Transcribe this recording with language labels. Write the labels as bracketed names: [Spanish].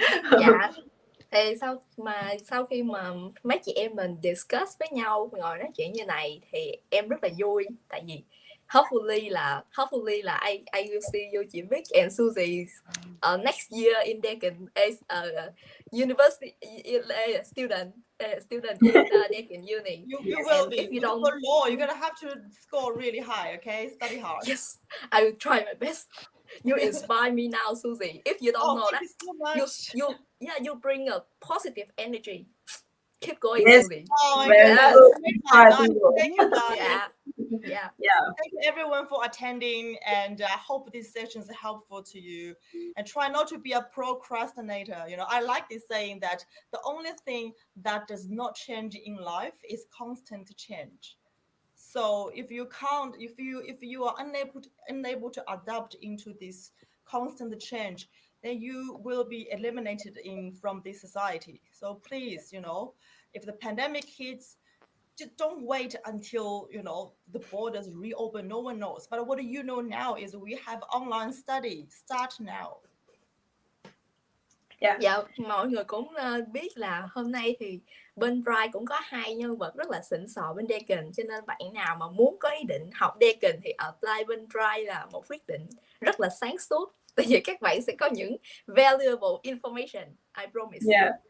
[Vietnamese] Dạ, thì sau khi mà mấy chị em mình discuss với nhau, ngồi nói chuyện như này thì em rất là vui, tại vì hopefully là [English] I will see you, chị Vic and Suzie next year in DEAKIN as a university student in DEAKIN Uni. You will be. If you don't for law, you're gonna have to score really high. Okay, study hard. Yes, I will try my best. You inspire me now, Suzie. If you don't know that, so much. you bring a positive energy. Keep going, Yes. Suzie. Oh my Yes. goodness. Thank you guys. Yeah. Thank you everyone for attending, and I hope these sessions are helpful to you. And try not to be a procrastinator. You know, I like this saying that the only thing that does not change in life is constant change. So if you are unable to adapt into this constant change, then you will be eliminated from this society. So please, if the pandemic hits, just don't wait until the borders reopen. No one knows, but what you know now is we have online study. Start now. [Vietnamese] Dạ, mọi người cũng biết là hôm nay thì bên Bright cũng có hai nhân vật rất là xịn sò bên DEAKIN, cho nên bạn nào mà muốn có ý định học DEAKIN thì apply bên Bright là một quyết định rất là sáng suốt, tại vì các bạn sẽ có những [English] valuable information, I promise.